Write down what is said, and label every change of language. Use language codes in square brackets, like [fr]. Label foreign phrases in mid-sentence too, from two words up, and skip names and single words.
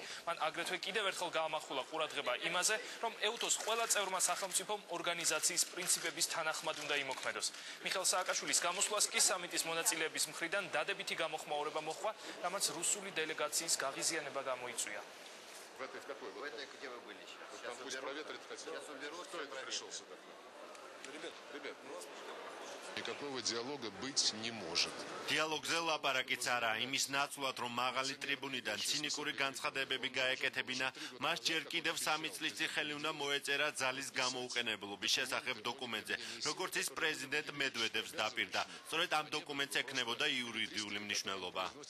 [ka] მან აგრეთვე კიდევ ერთხელ გაამახვილა ყურადღება იმაზე, რომ EUTO-ს ყველა წევრმა სახელმწიფომ ორგანიზაციის პრინციპების თანახმად უნდა იმოქმედოს. მიხეილ სააკაშვილის გამოსვლას კი სამიტის მონაწილეების მხრიდან დადებითი გამოხმაურება მოჰყვა, რამაც რუსული დელეგაციის გაღიზიანება გამოიწვია. [ru] В какой был? В этой, где вы были сейчас. Там пусть проветрит хотел. Кто это пришел сюда? Ребят, никакого диалога быть не может. [ka] Диалოგზე ლაპარაკიც არა, იმის ნაცვლად, რომ მაღალი ტრიბუნიდან ცინიკური განცხადებები გაეკეთებინა, მას ჯერ კიდევ 3 წლის წინ ხელი უნდა მოეწერა ძალის გამოუყენებლობის შესახებ დოკუმენტზე, როგორც ის პრეზიდენტ მედვედევს დაპირდა. სწორედ ამ დოკუმენტს ექნებოდა იურიდიული მნიშვნელობა.